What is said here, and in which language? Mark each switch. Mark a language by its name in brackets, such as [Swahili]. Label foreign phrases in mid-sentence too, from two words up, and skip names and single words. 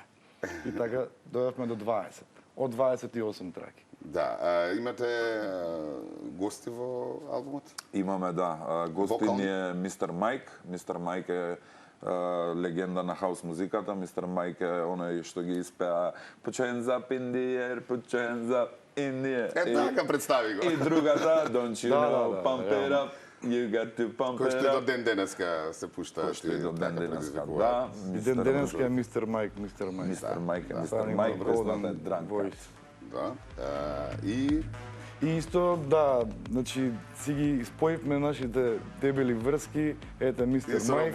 [Macedonian] И така дојавме до 20. Од 28 траки. Да, имате гости во албумот? Имаме, да. Гостин е Мистер Майк. Мистер Майк е легенда на хаус музиката. Мистер Майк е оној што ги испеа [English] Put your hands up in the air, put your hands up in the air. [Macedonian] Така представи го. И другата, [English] Don't you know, pump it up. You got to pump it up. [Macedonian] Кој што и до ден денеска се пушта. Кој што и до ден денеска, да. Ден денеска е Мистер Майк, Мистер Майк. Мистер Майк е Мистер Майк, познат е Дранка. Да. И исто, да, значи си ги споивме нашите дебели врски, ете Мистер Майк.